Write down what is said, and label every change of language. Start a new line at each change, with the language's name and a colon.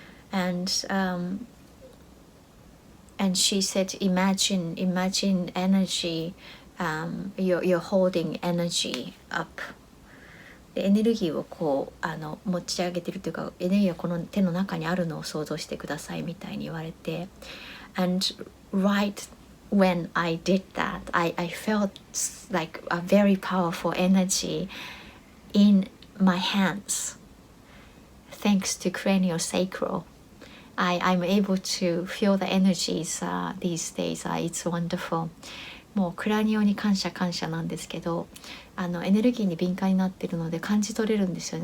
English: And she said, imagine energy, you're holding energy up.
Japanese: でエネルギーをこう持ち上げてるというかエネルギーがこの手の中にあるのを想像してくださいみたいに言われて
English: And right when I did that, I felt like a very powerful energy in my hands thanks to craniosacral. I'm able to feel the energies these days. It's wonderful.
Japanese: もうクラニオに感謝なんですけどエネルギーに敏感になっているので感じ取れるんですよね。